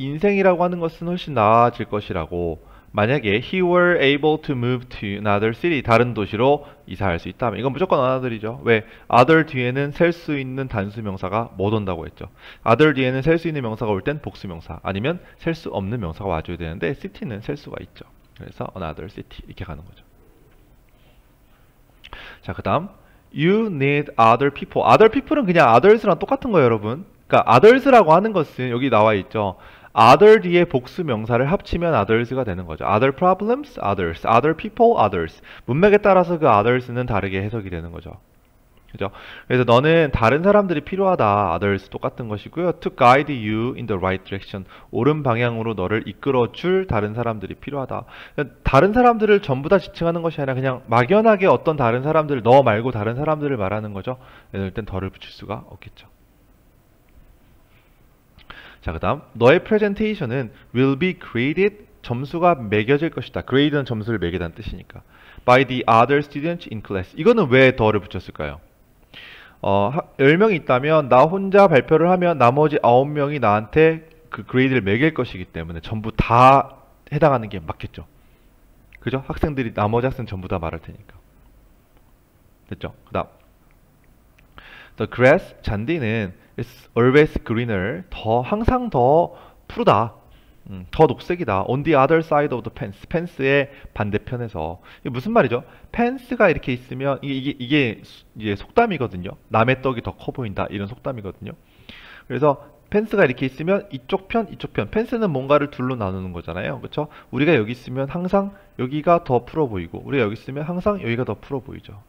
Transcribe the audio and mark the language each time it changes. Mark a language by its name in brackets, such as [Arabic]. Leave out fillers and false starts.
[Korean] 인생이라고 하는 것은 훨씬 나아질 것이라고. 만약에 [English] he were able to move to another city, [Korean] 다른 도시로 이사할 수 있다면 이건 무조건 another이죠. 왜? other 뒤에는 셀 수 있는 단수 명사가 못 온다고 했죠. other 뒤에는 셀 수 있는 명사가 올 땐 복수 명사, 아니면 셀 수 없는 명사가 와줘야 되는데 city는 셀 수가 있죠. 그래서 another city 이렇게 가는 거죠. 자, 그 다음 [English] you need other people. [Korean] other people은 그냥 others랑 똑같은 거예요, 여러분. 그러니까 others라고 하는 것은 여기 나와 있죠. other 뒤에 복수 명사를 합치면 others가 되는 거죠. other problems, others. other people, others. 문맥에 따라서 그 others는 다르게 해석이 되는 거죠. 그죠? 그래서 너는 다른 사람들이 필요하다. others 똑같은 것이고요. [English] to guide you in the right direction. [Korean] 옳은 방향으로 너를 이끌어 줄 다른 사람들이 필요하다. 다른 사람들을 전부 다 지칭하는 것이 아니라 그냥 막연하게 어떤 다른 사람들, 너 말고 다른 사람들을 말하는 거죠. 이럴 땐 더를 붙일 수가 없겠죠. 자, 그 다음 너의 프레젠테이션은 [English] will be graded, [Korean] 점수가 매겨질 것이다. grade는 점수를 매기다는 뜻이니까. [English] by the other students in class. [Korean] 이거는 왜 더를 붙였을까요? 10명이 있다면 나 혼자 발표를 하면 나머지 9명이 나한테 그 그레이드를 매길 것이기 때문에 전부 다 해당하는 게 맞겠죠. 그죠? 학생들이 나머지 학생 전부 다 말할 테니까. 됐죠? 그 다음 [English] the grass, [Korean] 잔디는 [English] is always greener, [Korean] 항상 더 푸르다, 더 녹색이다. [English] on the other side of the fence, [Korean] 펜스의 반대편에서. 이게 무슨 말이죠? 펜스가 이렇게 있으면 이게 속담이거든요. 남의 떡이 더 커 보인다, 이런 속담이거든요. 그래서 펜스가 이렇게 있으면 이쪽 편, 이쪽 편. 펜스는 뭔가를 둘로 나누는 거잖아요. 그렇죠? 우리가 여기 있으면 항상 여기가 더 풀어 보이고, 우리가 여기 있으면 항상 여기가 더 풀어 보이죠.